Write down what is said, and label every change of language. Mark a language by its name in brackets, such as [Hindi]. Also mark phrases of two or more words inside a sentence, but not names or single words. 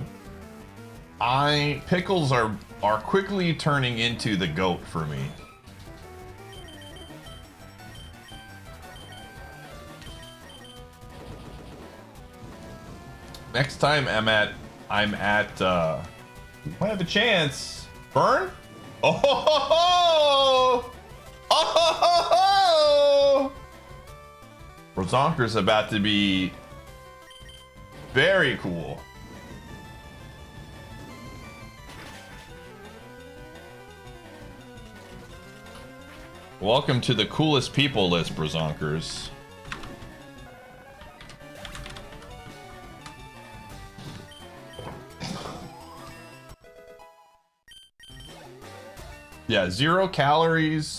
[English] Pickles are quickly turning into the GOAT for me. Next time I'm at I have a chance. Burn? Oh ho ho ho! Oh ho ho ho! Brazonker's about to be very cool. Welcome to the coolest people list, Brazonkers. Yeah, 0 calories.